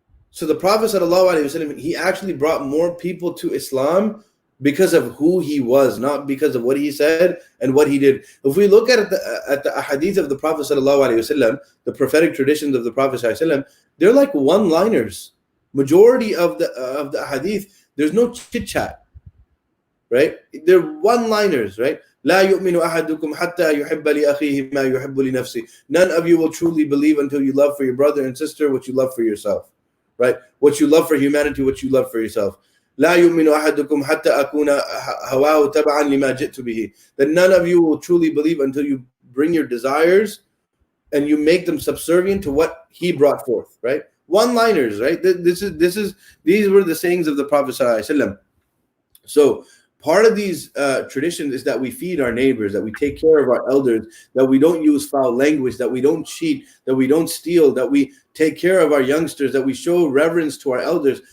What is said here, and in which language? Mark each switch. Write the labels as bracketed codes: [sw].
[en] So the Prophet ﷺ, he actually brought more people to Islam because of who he was, not because of what he said and what he did. If we look at the ahadith of the Prophet ﷺ, the prophetic traditions of the Prophet ﷺ, they're like one-liners. Majority of the ahadith, There's no chit chat, right? They're one-liners, right? [ar] لا يؤمن أحدكم حتى يحب لأخيه ما يحب لنفسه. [en] None of you will truly believe until you love for your brother and sister what you love for yourself, right? What you love for humanity, what you love for yourself. [ar] لا يؤمن أحدكم حتى أكون هواه تبعا لما جئت به. [en] That none of you will truly believe until you bring your desires and you make them subservient to what he brought forth, right? One-liners, right? These were the sayings of the Prophet ﷺ. So part of these traditions is that we feed our neighbors, that we take care of our elders, that we don't use foul language, that we don't cheat, that we don't steal, that we take care of our youngsters, that we show reverence to our elders.